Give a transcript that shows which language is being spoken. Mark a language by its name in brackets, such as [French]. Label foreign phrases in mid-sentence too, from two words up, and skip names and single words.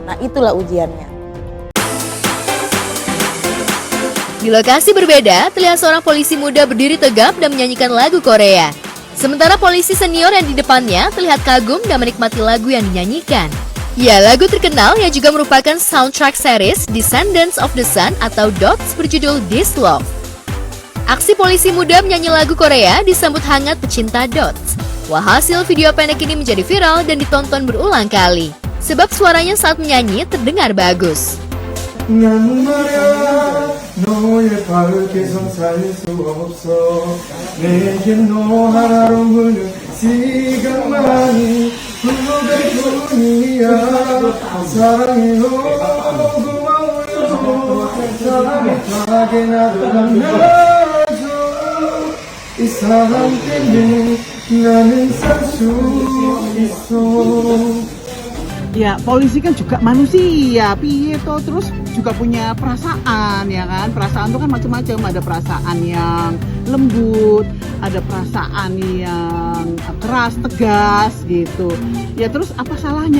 [Indonesian] Nah, itulah ujiannya. Di lokasi berbeda, terlihat seorang polisi muda berdiri tegap dan menyanyikan lagu Korea. Sementara polisi senior yang di depannya terlihat kagum dan menikmati lagu yang dinyanyikan. Ya, lagu terkenal yang juga merupakan soundtrack series Descendants of the Sun atau DOTS berjudul This Love. Aksi polisi muda menyanyi lagu Korea disambut hangat pecinta DOTS. Walhasil video pendek ini menjadi viral dan ditonton berulang kali. Sebab suaranya saat menyanyi terdengar bagus. [Korean] 난 말야 너의 밝게선 살 수 없어 내겐 너 하나로 무는 시간만이 부족할 뿐이야 사랑해요 고마워요 사랑하게 나도 만나줘 이 사랑 때문에 나는 살 수 있어. [Indonesian] Ya, polisi kan juga manusia, [Javanese] piye toh, [Indonesian] terus juga punya perasaan, ya kan? Perasaan itu kan macam-macam, ada perasaan yang lembut, ada perasaan yang keras, tegas gitu. Ya terus apa salahnya?